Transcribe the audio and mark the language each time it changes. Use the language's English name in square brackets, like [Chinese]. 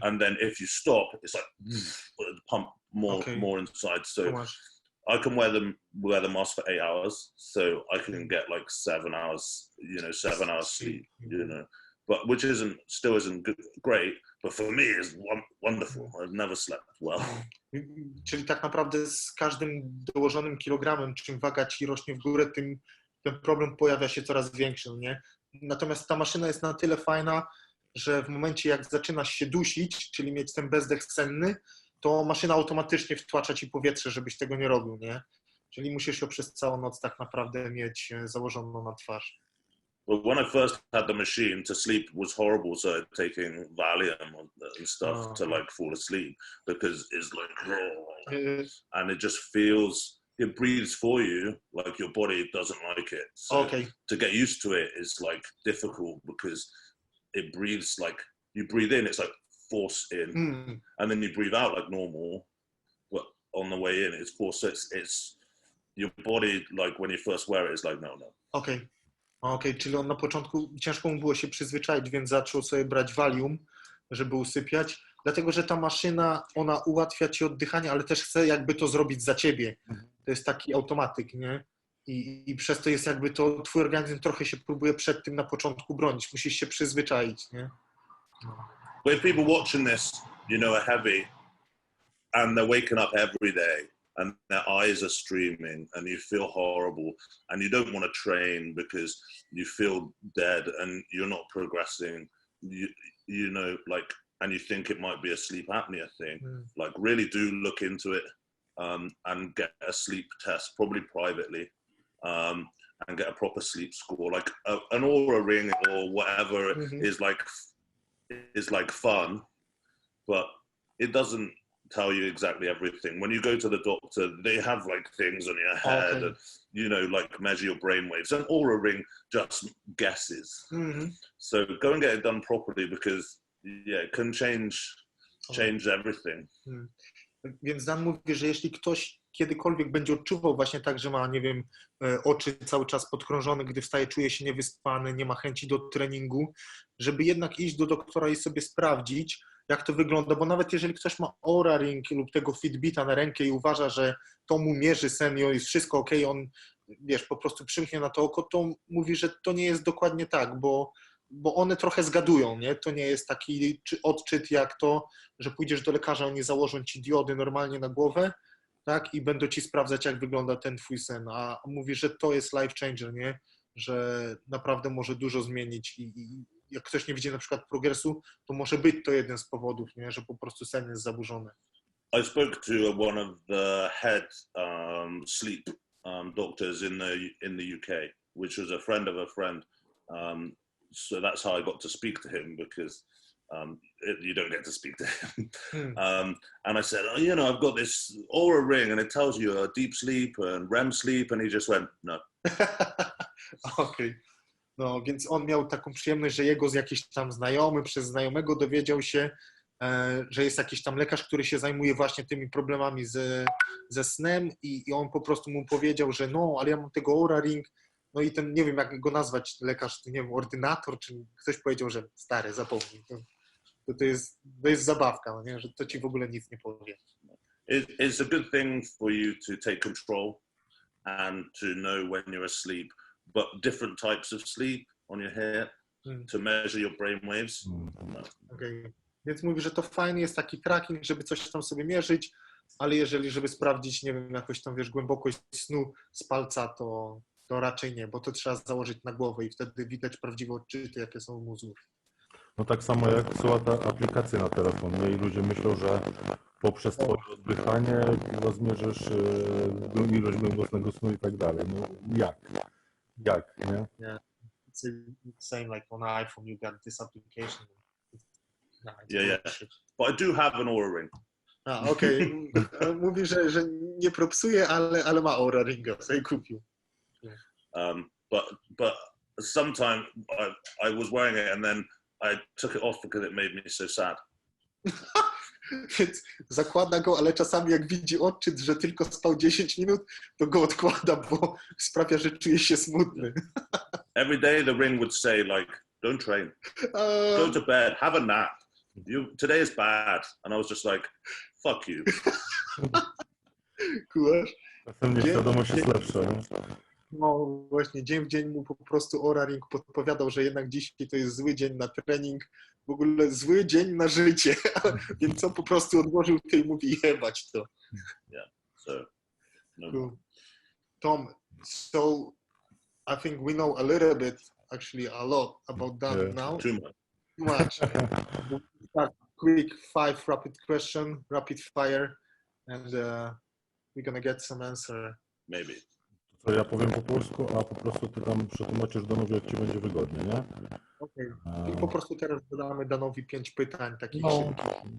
[English] And then if you stop, it's like pump more inside. So I can wear the mask for 8 hours, so I can get like 7 hours, 7 hours sleep, but which still isn't great. But for me, it's wonderful. I've never slept well. [Polish] Czyli tak naprawdę z każdym dołożonym kilogramem, czym waga ci rośnie w górę, tym ten problem pojawia się coraz większy, nie? Natomiast ta maszyna jest na tyle fajna, że w momencie jak zaczynasz się dusić, czyli mieć ten bezdech senny, to maszyna automatycznie wtłacza ci powietrze, żebyś tego nie robił, nie? Czyli musisz ją przez całą noc tak naprawdę mieć założoną na twarz. [English] Well, when I first had the machine, to sleep was horrible, so taking Valium and stuff to like fall asleep, because it's like, and it just feels, it breathes for you, like your body doesn't like it. So to get used to it is like difficult, because it breathes like, you breathe in, it's like force in, and then you breathe out like normal, but on the way in it's force. So it's your body, like when you first wear it, it's like no. [Polish] Okej, czyli on na początku ciężko mu było się przyzwyczaić, więc zaczął sobie brać Valium, żeby usypiać, dlatego że ta maszyna, ona ułatwia ci oddychanie, ale też chce jakby to zrobić za ciebie. To jest taki automatyk, nie? I przez to jest jakby to, twój organizm trochę się próbuje przed tym na początku bronić, musisz się przyzwyczaić, nie? [English] When people watching this, you know, are heavy and they're waking up every day and their eyes are streaming and you feel horrible and you don't want to train because you feel dead and you're not progressing, you know, like, and you think it might be a sleep apnea thing, like really do look into it and get a sleep test, probably privately, and get a proper sleep score, like an Aura ring or whatever is like fun, but it doesn't tell you exactly everything. When you go to the doctor, they have like things on your head and, you know, like measure your brain waves. An Aura ring just guesses. So go and get it done properly because it can change everything. [Polish] Więc Dan mówi, że jeśli ktoś kiedykolwiek będzie odczuwał właśnie tak, że ma, nie wiem, oczy cały czas podkrążone, gdy wstaje, czuje się niewyspany, nie ma chęci do treningu, żeby jednak iść do doktora i sobie sprawdzić, jak to wygląda, bo nawet jeżeli ktoś ma Oura Ring lub tego Fitbita na rękę i uważa, że to mu mierzy sen i jest wszystko okej, on, wiesz, po prostu przymknie na to oko, to mówi, że to nie jest dokładnie tak, bo one trochę zgadują, nie? To nie jest taki odczyt jak to, że pójdziesz do lekarza, oni założą ci diody normalnie na głowę, tak? I będą ci sprawdzać, jak wygląda ten twój sen, a mówi, że to jest [English] life changer, [Polish] nie? Że naprawdę może dużo zmienić i jak ktoś nie widzi na przykład progresu, to może być to jeden z powodów, nie? Że po prostu sen jest zaburzony. [English] I spoke to one of the head sleep doctors in the UK, which was a friend of a friend. So that's how I got to speak to him because you don't get to speak to him. And I said, oh, you know, I've got this Aura ring and it tells you deep sleep and REM sleep. And he just went, no. [Polish] Okej. No, więc on miał taką przyjemność, że jego z jakiś tam znajomy, przez znajomego dowiedział się, że jest jakiś tam lekarz, który się zajmuje właśnie tymi problemami ze snem i on po prostu mu powiedział, że no, ale ja mam tego Aura Ring, no i ten, nie wiem jak go nazwać, lekarz, nie wiem, ordynator, czy ktoś powiedział, że stary, zapomnij. To jest zabawka, no nie? Że to ci w ogóle nic nie powie. [English] It's a good thing for you to take control and to know when you're asleep, but different types of sleep on your hair to measure your brain waves. Okay. [Polish] Więc mówi, że to fajny jest taki tracking, żeby coś tam sobie mierzyć, ale żeby sprawdzić, nie wiem, jakoś tam, wiesz, głębokość snu z palca, to raczej nie, bo to trzeba założyć na głowę i wtedy widać prawdziwe odczyty, jakie są w mózgu. No tak samo jak są te aplikacje na telefon, nie? I ludzie myślą, że poprzez twoje oddychanie zmierzysz ilość głębocznego snu i tak dalej. No jak, nie? [English] Yeah. It's same like on iPhone, you got this application. [Polish] No, [English] yeah. But I do have an Aura ring. [Polish] Okej. Mówi, że nie propsuje, ale ma Aura Ringa, sobie kupił. [English] But sometimes I was wearing it and then I took it off because it made me so sad. [Polish] Więc zakłada go, ale czasami jak widzi odczyt, że tylko spał 10 minut, to go odkłada, bo sprawia, że czuje się smutny. [English] Every day the ring would say like, don't train, go to bed, have a nap. Today is bad. And I was just like, fuck you. [Polish] Kułasz? Czasem nieświadomość jest lepsza. Nie? No właśnie, dzień w dzień mu po prostu Aura Ring podpowiadał, że jednak dzisiaj to jest zły dzień na trening, w ogóle zły dzień na życie, więc on po prostu odłożył to i mówi jebać to. [English] Yeah, so, no. Cool. Tom, so I think we know a little bit, actually a lot about Danem now. Too much. Too much. Quick 5 rapid fire, and we're gonna get some answer. Maybe. [Polish] To ja powiem po polsku, a po prostu ty tam przetłumaczysz Danowi, jak ci będzie wygodnie, nie? Okej. I po prostu teraz zadamy Danowi 5 pytań takich szybkich.